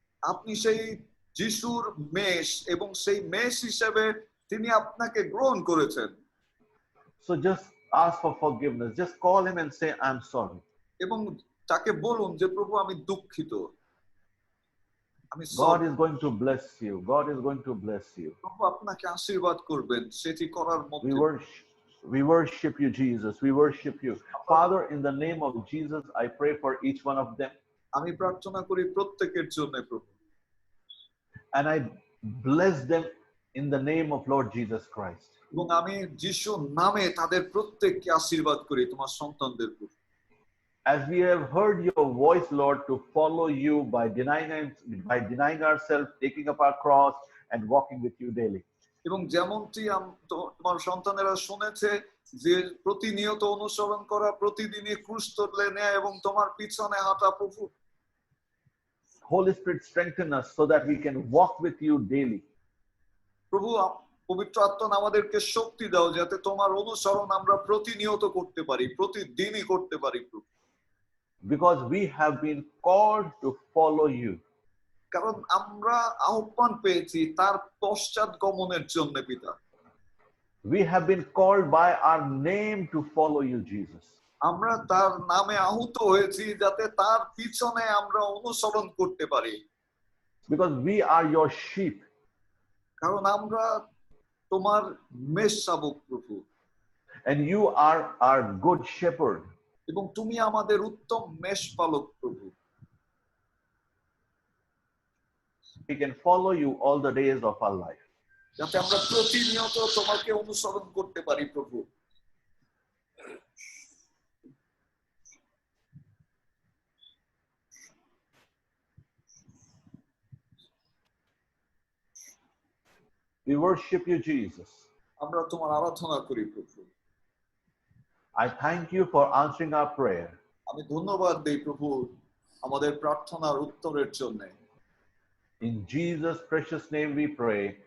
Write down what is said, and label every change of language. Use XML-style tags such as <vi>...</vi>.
<bn>আপনি সেই যিশুর মেষ এবং সেই মেষ হিসেবে তিনি আপনাকে গ্রহণ করেছেন।</bn> <en>So just ask for forgiveness. Just call him and say, I'm sorry.</en> <bn>এবং তাকে বলুন যে প্রভু আমি দুঃখিত, আমি</bn> <en>God is going to bless you. God is going to bless you.</en> <bn>প্রভু আপনাকে আশীর্বাদ করবেন সেটি করার মধ্যে।</bn> <en>We worship you, Jesus. We worship you. Father, in the name of Jesus, I pray for each one of them.</en> <bn>আমি প্রার্থনা করি প্রত্যেকের জন্য প্রভু।</bn> <en>And I bless them in the name of Lord Jesus Christ.</en> <bn>এবং আমি যিশুর নামে তাদের প্রত্যেককে আশীর্বাদ করি তোমার সন্তানদের প্রভু।</bn> <en>As we have heard your voice, Lord, to follow you by denying ourselves, taking up our cross, and walking with you daily.</en> <bn>এবং যেমনটি তোমার সন্তানেরা শুনেছে যে প্রতিনিয়ত অনুসরণ করা, প্রতিদিনই ক্রুশ তুলে নেয়া এবং তোমার পিছনে হাঁটা প্রভু।</bn> <en>Holy Spirit, strengthen us so that we can walk with you daily.</en> <bn>প্রভু পবিত্র আত্মা আমাদেরকে শক্তি দাও যাতে তোমার অনুসরণ আমরা প্রতিনিয়ত করতে পারি, প্রতিদিনই করতে পারি প্রভু।</bn> <en>Because we have been called to follow you.</en> <bn>কারণ আমরা আহ্বান পেয়েছি তার পশ্চাৎ গমনের জন্য পিতা।</bn> <en>We have been called by our name to follow you, Jesus.</en> <bn>আমরা তার নামে আহুত হয়েছি যাতে তার পিছনে আমরা অনুসরণ করতে পারি।</bn> <en>Because we are your sheep.</en> <bn>কারণ আমরা তোমার মেষ শাবক প্রভু।</bn> <en>And you are our good shepherd.</en> <bn>এবং তুমি আমাদের উত্তম মেষপালক প্রভু।</bn> <en>We can follow you all the days of our life.</en> <bn>যাতে আমরা প্রতিনিয়ত তোমাকে অনুসরণ করতে পারি প্রভু।</bn> <en>We worship you, Jesus.</en> <bn>আমরা তোমার আরাধনা করি প্রভু।</bn> <en>I thank you for answering our prayer.</en> <bn>আমি ধন্যবাদ দেই প্রভু আমাদের প্রার্থনার উত্তরের জন্য।</bn> <en>In Jesus' precious name we pray.</en>